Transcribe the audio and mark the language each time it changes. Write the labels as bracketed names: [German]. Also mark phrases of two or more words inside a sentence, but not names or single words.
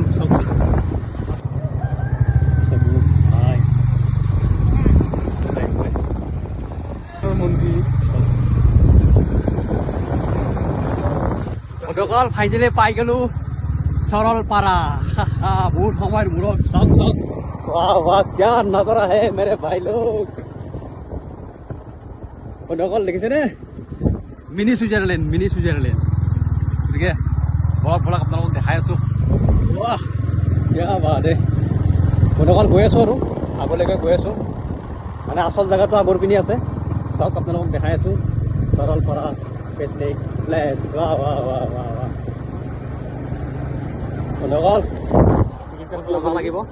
[Assamese] চাওক বন্ধুসকল, ফাইনেলি পাই গ'লোঁ সৰলপাৰা। বহুত সময়ৰ মূৰত। চাওক বাহ [Hindi] क्या नजारा है मेरे भाई लोग। [Assamese] বন্ধুসকল দেখিছেনে? [English] mini Switzerland. [Assamese] গতিকে বলক আপোনালোকক দেখাই আছোঁ। বাহ [Hindi] क्या बात है। [Assamese] বন্ধুসকল গৈ আছোঁ আৰু আগলৈকে গৈ আছোঁ। মানে আচল জেগাটো আগৰ পিনে আছে। চাওক আপোনালোকক দেখাই আছোঁ সৰলপাৰা [English] picnic place. [Assamese] বাহ বন্ধুসকল মজা লাগিব।